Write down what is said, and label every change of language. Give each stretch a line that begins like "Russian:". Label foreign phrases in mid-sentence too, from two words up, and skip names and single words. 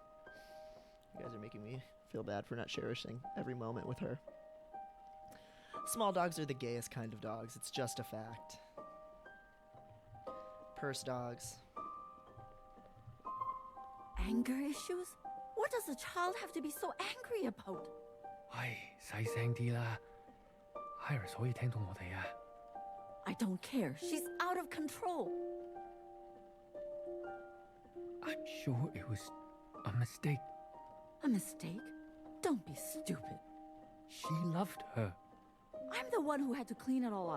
English: You guys are making me feel bad for not cherishing every moment with her. Small dogs are the gayest kind of dogs. It's just a fact. Purse dogs. Anger issues? What does a child have to be so angry about?
Cantonese: 唉，細聲啲啦，Iris 可以聽到我哋啊。
English: I don't care. She's out of control. I'm sure it was a mistake. A mistake? Don't be stupid. She loved her. I'm the one who had to clean it all up.